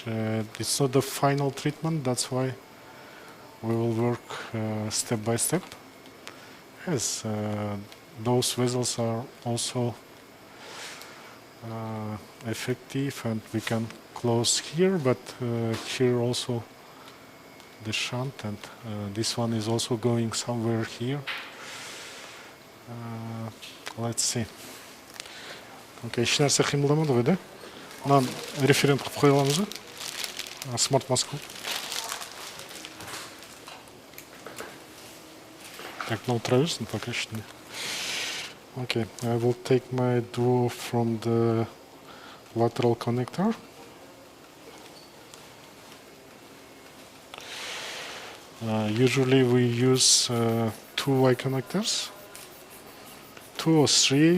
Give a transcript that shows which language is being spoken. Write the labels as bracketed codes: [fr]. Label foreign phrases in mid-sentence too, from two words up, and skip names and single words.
[en] It's not the final treatment, that's why we will work step by step, as those vessels are also effective, and we can close here, but here also the shunt, and this one is also going somewhere here. Let's see. [kk] Okay, еш нәрсе қимылдамады ғой, да? Мынаны референт қылып қоя аламыз ба? [ru] Смарт маска. Так, [en] no traverse, [ru] пока что не. [en] Okay, I will take my duo from the lateral connector. Usually we use 2 Y connectors, 2 or 3.